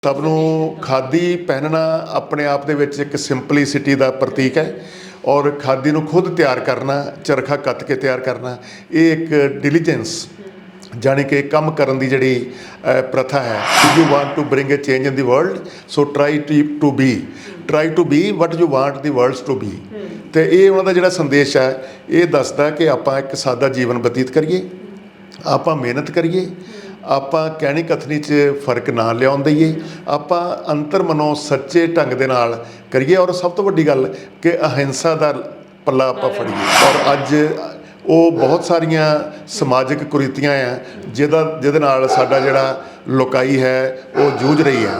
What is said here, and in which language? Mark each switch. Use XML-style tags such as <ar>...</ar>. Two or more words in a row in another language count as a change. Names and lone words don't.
<pa>ਸਬਨੋਂ ਖਾਦੀ ਪਹਿਨਣਾ ਆਪਣੇ ਆਪ ਦੇ ਵਿੱਚ ਇੱਕ ਸਿੰਪਲੀਸਿਟੀ ਕਾ ਪ੍ਰਤੀਕ ਹੈ ਔਰ ਖਾਦੀ ਨੂੰ ਖੁਦ ਤਿਆਰ ਕਰਨਾ, ਚਰਖਾ ਕੱਤ ਕੇ ਤਿਆਰ ਕਰਨਾ, ਯੇ ਇੱਕ ਡਿਲੀਜੈਂਸ ਜਾਣੀ ਕਿ ਕੰਮ ਕਰਨ ਦੀ ਜਿਹੜੀ ਪ੍ਰਥਾ ਹੈ।</pa> <en>You want to bring a change in the world, so try to be what you want the world to be.</en> <pa>ਤੋ ਯੇ ਉਨ੍ਹਾਂ ਦਾ ਜਿਹੜਾ ਸੰਦੇਸ਼ ਹੈ, ਯੇ ਦੱਸਦਾ ਕਿ ਆਪਾਂ ਇੱਕ ਸਾਦਾ ਜੀਵਨ ਬਤੀਤ ਕਰੀਏ, ਆਪਾਂ ਮਿਹਨਤ ਕਰੀਏ, ਆਪਾਂ ਕਹਿਣੀ ਕਥਨੀ 'ਚ ਫਰਕ ਨਾ ਲਿਆਉਣ ਦਈਏ, ਆਪਾਂ ਅੰਤਰ ਮਨੋਂ ਸੱਚੇ ਢੰਗ ਦੇ ਨਾਲ ਕਰੀਏ ਔਰ ਸਭ ਤੋਂ ਵੱਡੀ ਗੱਲ ਕਿ ਅਹਿੰਸਾ ਦਾ ਪੱਲਾ ਆਪਾਂ ਫੜੀਏ। ਔਰ ਅੱਜ ਉਹ ਬਹੁਤ ਸਾਰੀਆਂ ਸਮਾਜਿਕ ਕੁਰੀਤੀਆਂ ਆ ਜਿਹਦੇ ਨਾਲ ਸਾਡਾ ਜਿਹੜਾ ਲੋਕਾਈ ਹੈ ਉਹ ਜੂਝ ਰਹੀ ਹੈ।</pa>